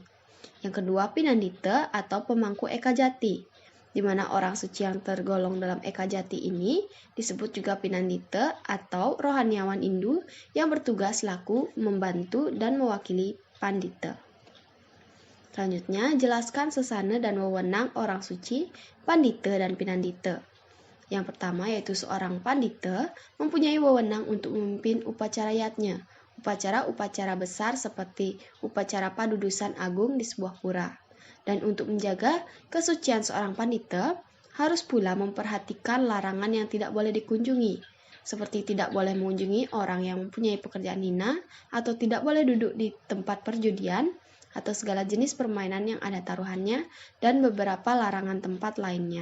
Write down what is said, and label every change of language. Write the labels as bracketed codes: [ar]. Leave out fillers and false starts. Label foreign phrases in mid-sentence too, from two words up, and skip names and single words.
[id] Yang kedua Pinandita atau pemangku Eka Jati, di mana orang suci yang tergolong dalam Eka Jati ini disebut juga Pinandita atau rohaniawan Hindu yang bertugas selaku membantu dan mewakili Pandita. Selanjutnya, jelaskan sesana dan wewenang orang suci, Pandita dan Pinandita. Yang pertama yaitu seorang Pandita mempunyai wewenang untuk memimpin upacara yatnya, upacara-upacara besar seperti upacara padudusan agung di sebuah pura. Dan untuk menjaga kesucian seorang Pandita, harus pula memperhatikan larangan yang tidak boleh dikunjungi, seperti tidak boleh mengunjungi orang yang mempunyai pekerjaan hina, atau tidak boleh duduk di tempat perjudian, atau segala jenis permainan yang ada taruhannya, dan beberapa larangan tempat lainnya.